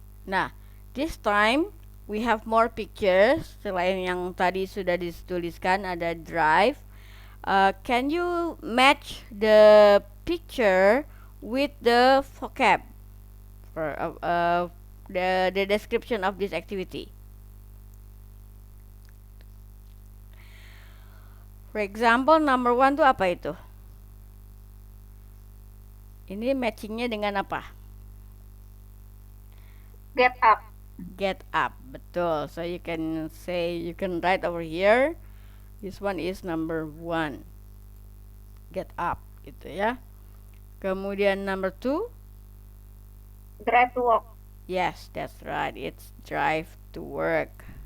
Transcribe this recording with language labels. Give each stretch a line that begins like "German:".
English: Nah, this time we have more pictures.
Indonesian: Selain yang tadi sudah dituliskan ada drive.
English: Can you match the picture with the vocab for the description of this activity? For example, number 1
Indonesian: tuh apa itu? Ini matchingnya dengan apa?
English: Get up. Get up, betul. So you can write over here. This one is number 1. Get up,
Indonesian: gitu ya. Kemudian number 2.
English: Drive to work. Yes, that's right. It's drive to work.